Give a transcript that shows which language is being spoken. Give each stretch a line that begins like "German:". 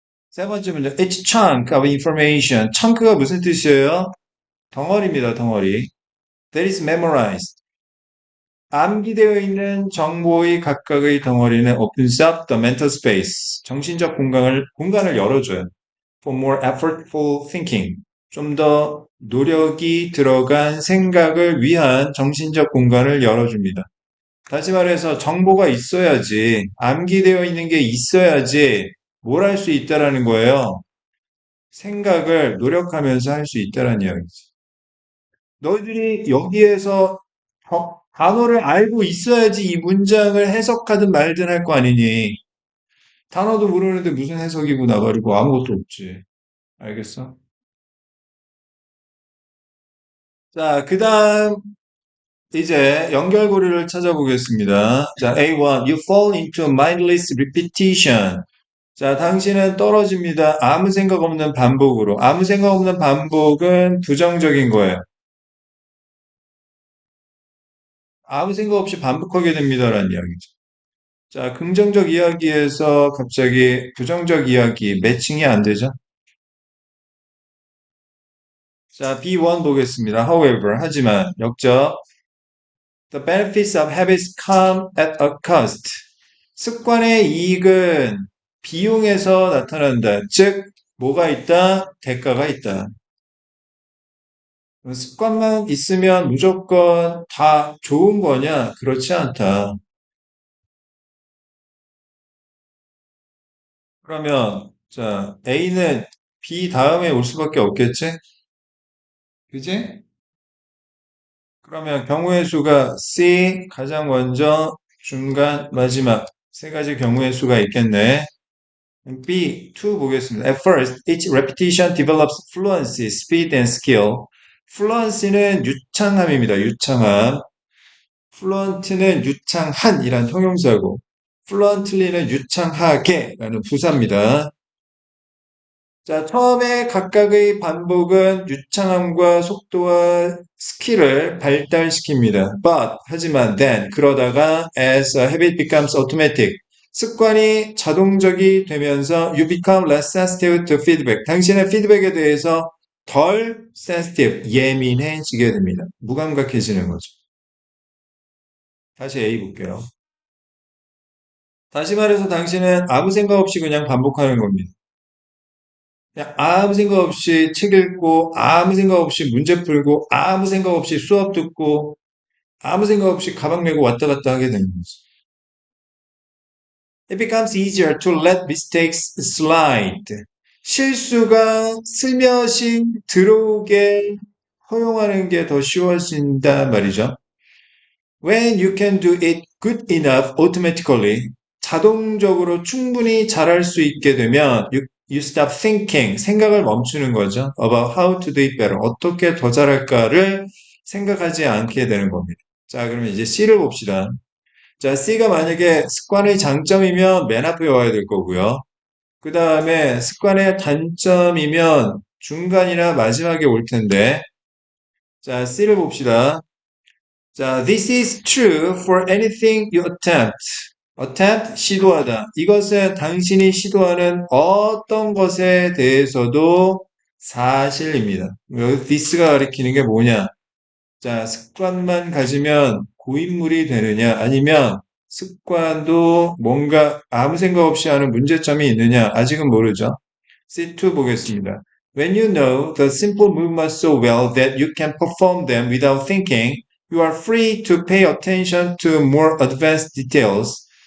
Korean: 세 번째 문제.
English: Each chunk of information.
Korean: chunk가 무슨 뜻이에요? 덩어리입니다. 덩어리.
English: That is memorized.
Korean: 암기되어 있는 정보의 각각의 덩어리는
English: opens up the mental space.
Korean: 정신적 공간을 열어줘요.
English: For more effortful thinking.
Korean: 좀 더 노력이 들어간 생각을 위한 정신적 공간을 열어줍니다. 다시 말해서 정보가 있어야지, 암기되어 있는 게 있어야지 뭘 할 수 있다라는 거예요. 생각을 노력하면서 할 수 있다라는 이야기지. 너희들이 여기에서 단어를 알고 있어야지 이 문장을 해석하든 말든 할 거 아니니. 단어도 모르는데 무슨 해석이고 나발이고 아무것도 없지. 알겠어? 자, 그 다음 이제 연결고리를 찾아보겠습니다. 자, A1.
English: You fall into mindless repetition.
Korean: 자, 당신은 떨어집니다. 아무 생각 없는 반복으로. 아무 생각 없는 반복은 부정적인 거예요. 아무 생각 없이 반복하게 됩니다라는 이야기죠. 자, 긍정적 이야기에서 갑자기 부정적 이야기 매칭이 안 되죠? 자, B1 보겠습니다. However, 하지만 역적.
English: The benefits of habits come at a cost.
Korean: 습관의 이익은 비용에서 나타난다. 즉, 뭐가 있다? 대가가 있다. 습관만 있으면 무조건 다 좋은 거냐? 그렇지 않다. 그러면, 자, A는 B 다음에 올 수밖에 없겠지? 그지? 그러면 경우의 수가 C, 가장 먼저, 중간, 마지막. 세 가지 경우의 수가 있겠네. B, 2 보겠습니다.
English: At first, each repetition develops fluency, speed, and skill.
Korean: fluency는 유창함입니다. 유창함. fluent는 유창한이란 형용사고, fluently는 유창하게라는 부사입니다. 자, 처음에 각각의 반복은 유창함과 속도와 스킬을 발달시킵니다.
English: But,
Korean: 하지만
English: then,
Korean: 그러다가
English: as a habit becomes automatic,
Korean: 습관이 자동적이 되면서
English: you become less sensitive to feedback.
Korean: 당신의 피드백에 대해서 덜 sensitive, 예민해지게 됩니다. 무감각해지는 거죠. 다시 A 볼게요. 다시 말해서 당신은 아무 생각 없이 그냥 반복하는 겁니다. 그냥 아무 생각 없이 책 읽고, 아무 생각 없이 문제 풀고, 아무 생각 없이 수업 듣고, 아무 생각 없이 가방 메고 왔다 갔다 하게 되는 거죠.
English: It becomes easier to let mistakes slide.
Korean: 실수가 슬며시 들어오게 허용하는 게 더 쉬워진단 말이죠.
English: When you can do it good enough automatically,
Korean: 자동적으로 충분히 잘할 수 있게 되면
English: you stop thinking,
Korean: 생각을 멈추는 거죠.
English: About how to do it better,
Korean: 어떻게 더 잘할까를 생각하지 않게 되는 겁니다. 자, 그러면 이제 C를 봅시다. 자, C가 만약에 습관의 장점이면 맨 앞에 와야 될 거고요. 그 다음에 습관의 단점이면 중간이나 마지막에 올 텐데, 자, C를 봅시다.
English: 자, this is true for anything you attempt.
Korean: attempt, 시도하다. 이것은 당신이 시도하는 어떤 것에 대해서도 사실입니다. 여기 this가 가리키는 게 뭐냐? 자, 습관만 가지면 고인물이 되느냐, 아니면 습관도 뭔가 아무 생각 없이 하는 문제점이 있느냐, 아직은 모르죠. C2 보겠습니다.
English: When you know the simple movements so well that you can perform them without thinking, you are free to pay attention to more advanced details.